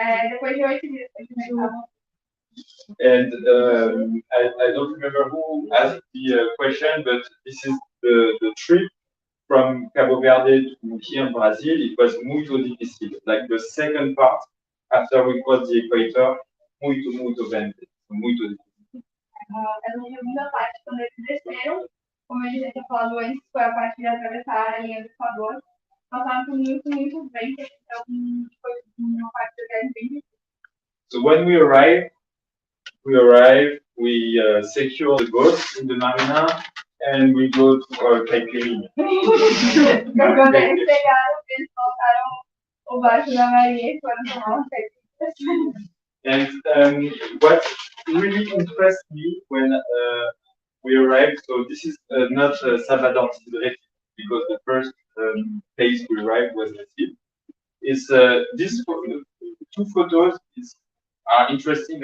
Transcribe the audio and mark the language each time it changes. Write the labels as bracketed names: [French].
[Portuguese] Depois de 8 dias que a gente estava. [English] And I don't remember who asked the question, but this is the trip from Cabo Verde to here in Brazil. It was [Portuguese] muito difícil. [English] Like the second part, after we crossed the equator, [Portuguese] muito vento. Muito difícil. Essa segunda parte, quando eles desceram, como a gente já tinha falado antes, foi a parte de atravessar a linha do Equador. Passaram por muito ventos, então foi uma parte da viagem bem difícil. [English] So when we arrive, we secure the boat in the marina, and we go to our caipirinha. [Portuguese] Quando eles chegaram, eles colocaram o barco na marinha e foram tomar um caipirinha. [English] And what really impressed me when we arrived, so this is not Salvador because the first place we arrived was Recife. Is these two photos are interesting.